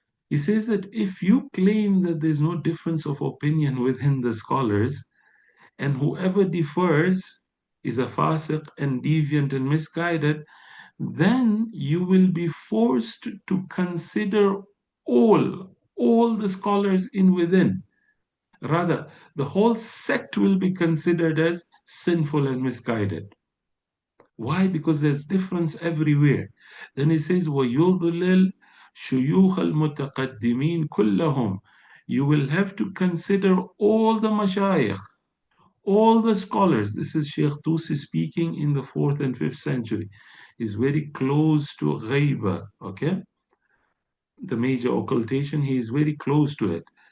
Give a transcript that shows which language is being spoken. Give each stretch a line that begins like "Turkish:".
English: He says that if you claim that there's no difference of opinion within the scholars, and whoever differs is a fasiq and deviant and misguided, then you will be forced to consider all the scholars in within. Rather, the whole sect will be considered as sinful and misguided. Why? Because there's difference everywhere. Then he says,
Arabic: وَيُضْلِلْ شُيُوخَ الْمُتَقَدِّمِينَ كُلَّهُم.
English: You will have to consider all the mashayikh, all the scholars. This is Sheikh Tusi speaking in the 4th and 5th century. Is very close to ghaiba, okay? The major occultation, he is very close to it.